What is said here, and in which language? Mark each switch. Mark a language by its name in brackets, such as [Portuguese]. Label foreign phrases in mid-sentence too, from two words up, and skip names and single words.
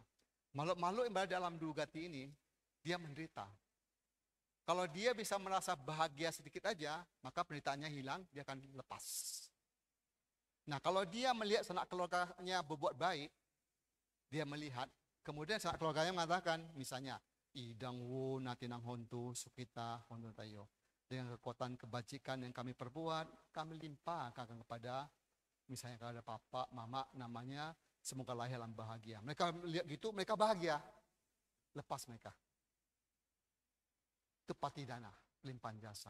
[Indonesian] Makhluk-makhluk yang berada dalam dugati ini, dia menderita. Kalau dia bisa merasa bahagia sedikit aja, maka penderitaannya hilang, dia akan lepas. Nah, kalau dia melihat sanak keluarganya berbuat baik, dia melihat, kemudian sanak keluarganya mengatakan, misalnya, [Pali] idang wo natinang hontu sukita hontu tayo. [Indonesian] Dengan kekuatan kebajikan yang kami perbuat, kami limpahkan kepada, misalnya kalau ada papa, mama, namanya, semoga lahir dalam bahagia. Mereka lihat gitu, mereka bahagia. Lepas mereka. Itu patidana, limpahan jasa.